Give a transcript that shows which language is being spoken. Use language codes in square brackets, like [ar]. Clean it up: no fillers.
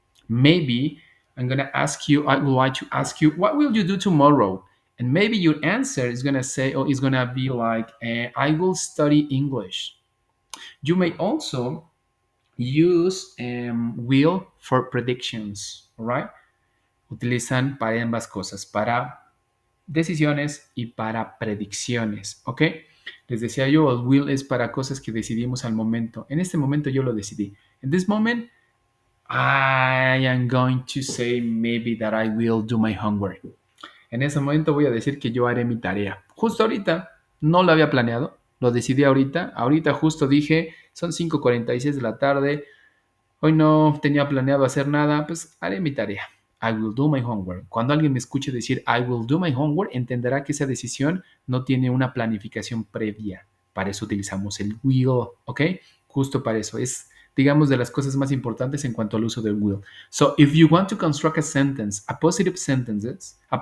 [en] Maybe I would like to ask you, what will you do tomorrow? And maybe your answer is gonna say, or is gonna be like, I will study English. You may also use will for predictions, all right? [es] Utilizan para ambas cosas, para decisiones y para predicciones, ¿ok? Les decía yo, el will es para cosas que decidimos al momento. En este momento yo lo decidí. [en] In this moment, I am going to say maybe that I will do my homework. [es] En ese momento voy a decir que yo haré mi tarea. Justo ahorita, no lo había planeado, lo decidí ahorita. Ahorita justo dije, son 5:46 de la tarde, hoy no tenía planeado hacer nada, pues haré mi tarea. [en] I will do my homework. [es] Cuando alguien me escuche decir [en] I will do my homework, [es] entenderá que esa decisión no tiene una planificación previa. Para eso utilizamos el will, ¿ok? Justo para eso. Es, digamos, de las cosas más importantes en cuanto al uso del will. [en] So, if you want to construct a sentence, a positive sentence,